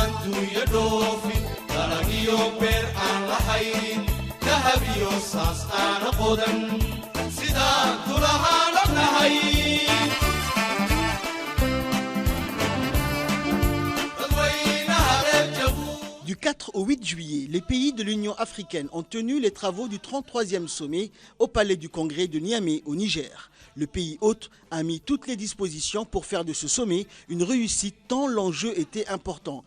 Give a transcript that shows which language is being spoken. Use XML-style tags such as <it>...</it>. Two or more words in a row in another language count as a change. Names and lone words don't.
<so>adduunya dhoofin dalagiyo beer aan lahayn dahab iyo saas aana qodan sidaan kulahaan ognahay.</so> <fr>Du 4 au 8 juillet, les pays de l'Union africaine ont tenu les travaux du 33e sommet au Palais du Congrès de Niamey au Niger. Le pays hôte a mis toutes les dispositions pour faire de ce sommet une réussite tant l'enjeu était important.</fr>